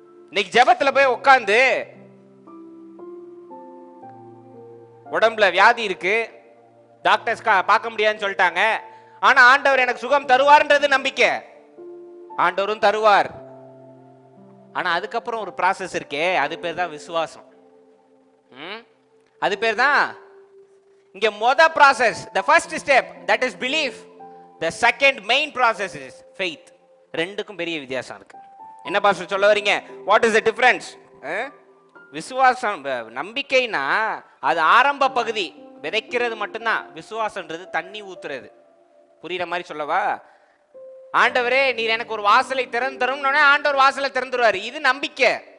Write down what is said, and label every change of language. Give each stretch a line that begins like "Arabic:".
Tamil: இன்னைக்கு ஜெபத்துல போய் உட்கார்ந்து உடம்புல வியாதி இருக்கு, டாக்டர்ஸ் பார்க்க முடியாதுன்னு சொல்லிட்டாங்க, ஆனா ஆண்டவர் எனக்கு சுகம் தருவார்ன்றது நம்பிக்கை. ஆண்டவரும் தருவார். ஆனா அதுக்கப்புறம் ஒரு ப்ராசஸ் இருக்கே, அது பேர் தான் விசுவாசம். அது பேர் தான் இங்க process.
English: the first step, that is belief. the second main process is faith.
Tamil: ரெண்டுக்கும் பெரிய வித்தியாசம் இருக்கு. என்ன பாஸ்டர் சொல்ல வரீங்க?
English: what is the difference?
Tamil: விசுவாசம், நம்பிக்கைனா அது ஆரம்ப பகுதி, விதைக்கிறது மட்டும்தான். விசுவாசம்ன்றது தண்ணி ஊத்துறது. புரியுற மாதிரி சொல்லவா? ஆண்டவரே நீர் எனக்கு ஒரு வாசலை திறந்து தரும், ஆண்டவர் வாசலை திறந்துருவாரு. இது நம்பிக்கை.